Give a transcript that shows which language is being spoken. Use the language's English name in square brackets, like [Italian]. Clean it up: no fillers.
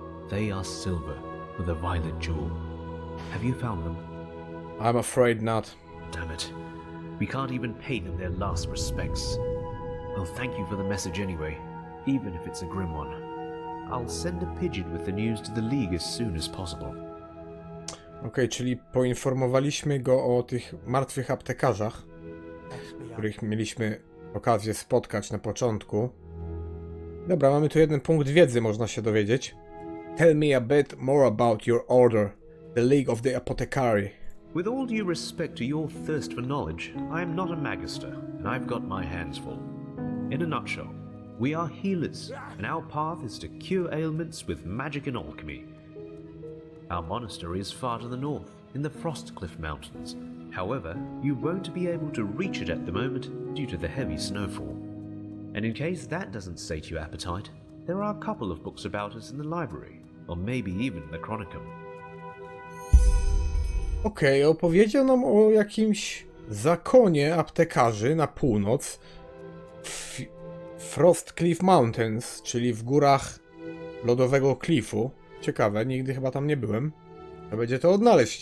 [English] They are silver, with a violet jewel. Have you found them? I'm afraid not. Damn it. We can't even pay them their last respects. Well, thank you for the message anyway, even if it's a grim one. I'll send a pigeon with the news to the League as soon as possible. [Polish] Okej, czyli poinformowaliśmy go o tych martwych aptekarzach, których mieliśmy okazję spotkać na początku. Dobra, mamy tu jeden punkt wiedzy, można się dowiedzieć. [English] Tell me a bit more about your order, the League of the Apothecary. With all due respect to your thirst for knowledge, I am not a magister, and I've got my hands full. In a nutshell, we are healers, and our path is to cure ailments with magic and alchemy. Our monastery is far to the north, in the Frostcliff Mountains. However, you won't be able to reach it at the moment due to the heavy snowfall. And in case that doesn't sate your appetite, there are a couple of books about us in the library, or maybe even the Chronicum. [Polish] Okej, opowiedział nam o jakimś zakonie aptekarzy na północ. Frost Cliff Mountains, czyli w górach lodowego klifu. Ciekawe, nigdy chyba tam nie byłem. To będzie to odnaleźć.